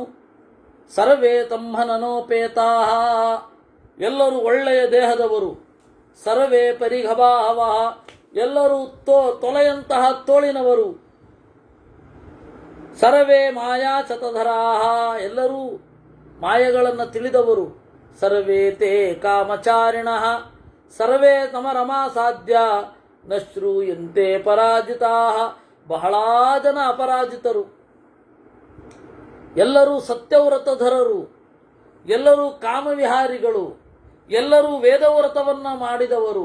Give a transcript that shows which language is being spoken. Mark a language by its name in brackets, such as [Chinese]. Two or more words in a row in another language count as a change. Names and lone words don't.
[Sanskrit] ಸರ್ವೇ ತಮ್ಮನನೋಪೇತಾ, [Kannada] ಎಲ್ಲರೂ ಒಳ್ಳೆಯ ದೇಹದವರು. [Sanskrit] ಸರ್ವೇ ಪರಿಘಭಾವ, [Kannada] ಎಲ್ಲರೂ ತೊಲೆಯಂತಹ ತೋಳಿನವರು. [Sanskrit] ಸರ್ವೇ ಮಾಯಾ ಶತಧರಾ, [Kannada] ಎಲ್ಲರೂ ಮಾಯಗಳನ್ನು ತಿಳಿದವರು. [Sanskrit] ಸರ್ವೇ ತೇ ಕಾಮಚಾರಿಣಃ ಸರ್ವೇ ತಮರಮಾ ಸಾಧ್ಯ ನ ಶ್ರೂಯಂತೆ ಪರಾಜಿತಾ. [Kannada] ಬಹಳ ಜನ ಅಪರಾಜಿತರು. ಎಲ್ಲರೂ ಸತ್ಯವ್ರತಧರರು, ಎಲ್ಲರೂ ಕಾಮವಿಹಾರಿಗಳು, ಎಲ್ಲರೂ ವೇದವ್ರತವನ್ನು ಮಾಡಿದವರು.